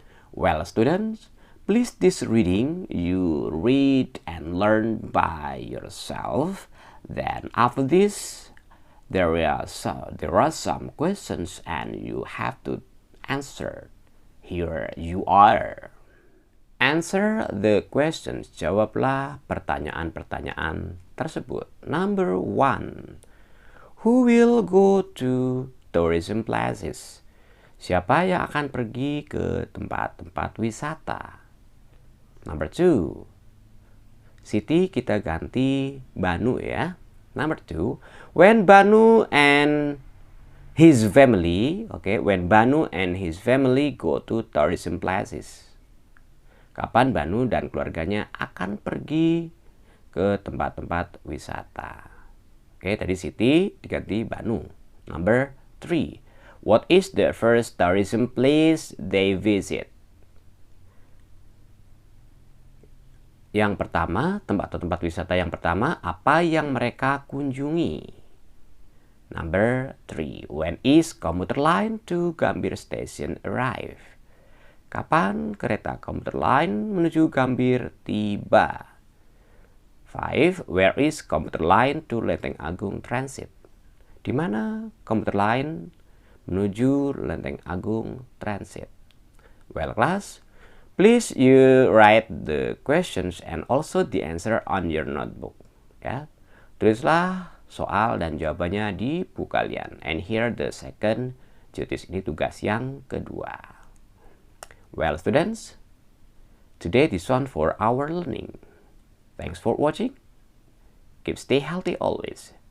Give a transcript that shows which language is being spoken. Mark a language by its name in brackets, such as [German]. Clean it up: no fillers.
[English] Well, students, please this reading you read and learn by yourself. Then after this, there are some questions and you have to answer. Here you are. Answer the questions. [Indonesian] Jawablah pertanyaan-pertanyaan tersebut. [English] Number 1. Who will go to tourism places? [Indonesian] Siapa yang akan pergi ke tempat-tempat wisata? [English] Number 2. [Indonesian] Siti kita ganti Banu ya. Number 2. [English] When Banu and his family, when Banu and his family go to tourism places. [Indonesian] Kapan Banu dan keluarganya akan pergi ke tempat-tempat wisata? Tadi Siti diganti Banu. [English] Number 3. What is the first tourism place they visit? [Indonesian] Yang pertama, tempat wisata yang pertama, apa yang mereka kunjungi? [English] Number 3. When is commuter line to Gambir Station arrive? [Indonesian] Kapan kereta komuter line menuju Gambir tiba? 5. [English] Where is commuter line to Lenteng Agung transit? [Indonesian] di mana komuter lain menuju Lenteng Agung Transit. [English] Well, class, please you write the questions and also the answer on your notebook. [Indonesian] Ya, tulislah soal dan jawabannya di buku kalian. [English] And here the second duties, [Indonesian] ini tugas yang kedua. [English] Well, students, today this one for our learning. Thanks for watching. Keep stay healthy always.